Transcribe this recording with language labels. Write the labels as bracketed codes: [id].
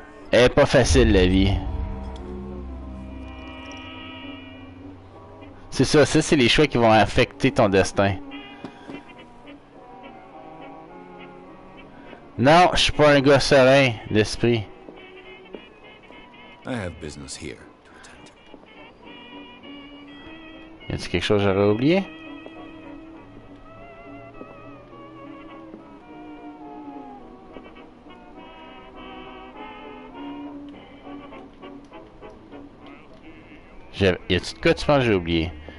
[fr] Elle est pas facile la vie. C'est ça, c'est les choix qui vont affecter ton destin. Non, je suis pas un gars serein d'esprit. [en] I have business here to attend to. [fr] Y a-t-il quelque chose que j'aurais oublié? Y a-t-il de quoi tu penses que j'ai oublié?